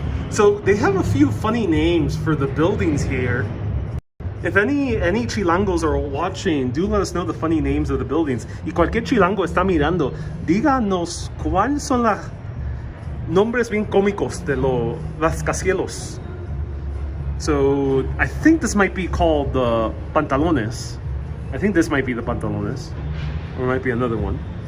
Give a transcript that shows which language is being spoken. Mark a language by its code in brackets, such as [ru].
[en] So they have a few funny names for the buildings here. If any chilangos are watching, do let us know the funny names of the buildings. [es] Y cualquier chilango está mirando, díganos cuáles son los nombres bien cómicos de los rascacielos. [en] So I think this might be called the Pantalones. I think this might be the Pantalones, or it might be another one.